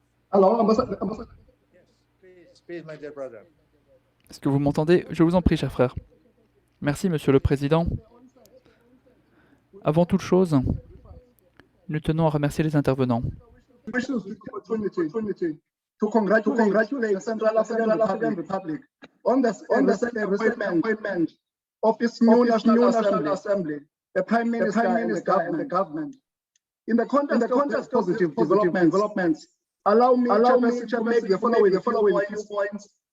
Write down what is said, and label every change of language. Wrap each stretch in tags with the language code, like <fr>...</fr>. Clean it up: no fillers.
<fr>Alors, ambassadeur.</fr> <en>Yes, please, my dear brother.</en> <fr>Est-ce que vous m'entendez? Je vous en prie, cher frère. Merci, Monsieur le Président. Avant toute chose, nous tenons à remercier les intervenants.</fr> <en>To congratulate the Central African Republic on the recent appointment of its new National Assembly, the Prime Minister and the government. In the context of positive developments, allow me to make the following points.</en>